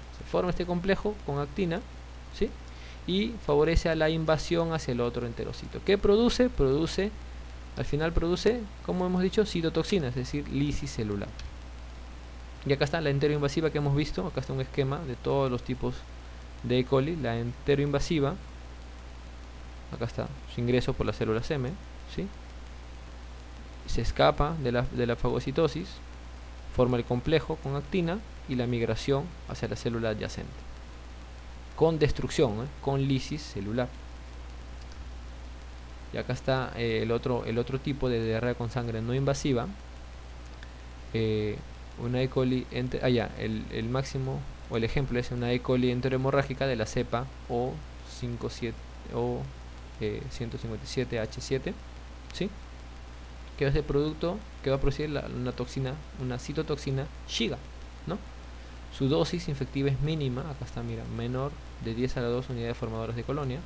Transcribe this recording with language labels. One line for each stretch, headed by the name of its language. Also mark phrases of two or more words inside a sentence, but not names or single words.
Spanish: Se forma este complejo con actina, ¿sí? Y favorece a la invasión hacia el otro enterocito. ¿Qué produce? Al final produce, como hemos dicho, citotoxinas, es decir, lisis celular. Y acá está la enteroinvasiva que hemos visto. Acá está un esquema de todos los tipos de E. coli. La enteroinvasiva, acá está su ingreso por las células M, ¿sí? Se escapa de la fagocitosis, forma el complejo con actina y la migración hacia la célula adyacente, con destrucción, con lisis celular. Y acá está el otro tipo de diarrea con sangre no invasiva, una E. coli el máximo o el ejemplo es una E. coli enterohemorrágica de la cepa O157H7, ¿sí? Que es el producto que va a producir una citotoxina Shiga, ¿no? Su dosis infectiva es mínima, acá está, mira, menor de 10 a la 2 unidades formadoras de colonia.